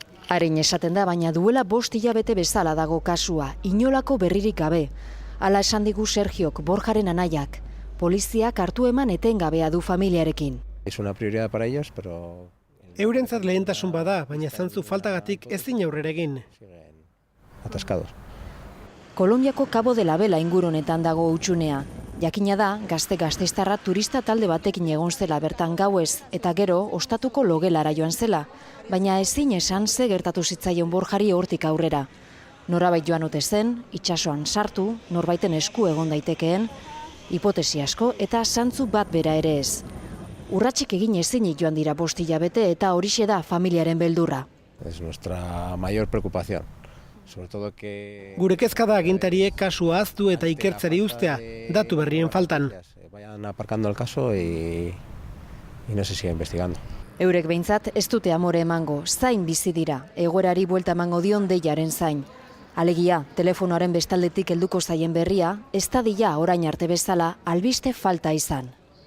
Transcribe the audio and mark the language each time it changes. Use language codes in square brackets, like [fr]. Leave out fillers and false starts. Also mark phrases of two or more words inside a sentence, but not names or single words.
[eu] Arin esaten da, baina duela 5 hilabete bezala dago kasua, inolako berririk gabe. Hala esan digu Sergiok, Borjaren anaiak. Poliziak hartu eman etengabea du familiarekin. [es] Es una prioridad para ellos, pero... [eu] Eurentzat lehentasun bada, baina zantzu faltagatik ezin aurrera egin. Atascados. Kolonbiako Cabo de la Vela ingurunetan dago hutsunea. Jakina da, gazte-gasteiztarra turista talde batekin egon zela bertan gauez, eta gero ostatuko logelara joan zela. Baina ezin esan ze gertatu zitzaion Borjari hortik aurrera. Norabait joan ote zen, itsasoan sartu, norbaiten esku egon daitekeen, hipotesi asko eta zantzu bat bera ere ez. Urratsik egin ezinik joan dira 5 hilabete eta horixe da familiaren beldurra. [es] Es nuestra mayor preocupación. Sobre todo que... [eu] Gure kezka da agintariek kasua ahaztu eta ikertzeri uztea, datu berrien faltan. [es] Vayan aparcando el caso y no se siga investigando. [eu] Eurek behintzat ez dute amore emango, zain bizi dira, egoerari buelta emango dion deiaren zain. Alegia, telefonoaren bestaldetik helduko zaien berria, ez dadila orain arte bezala albiste falta izan.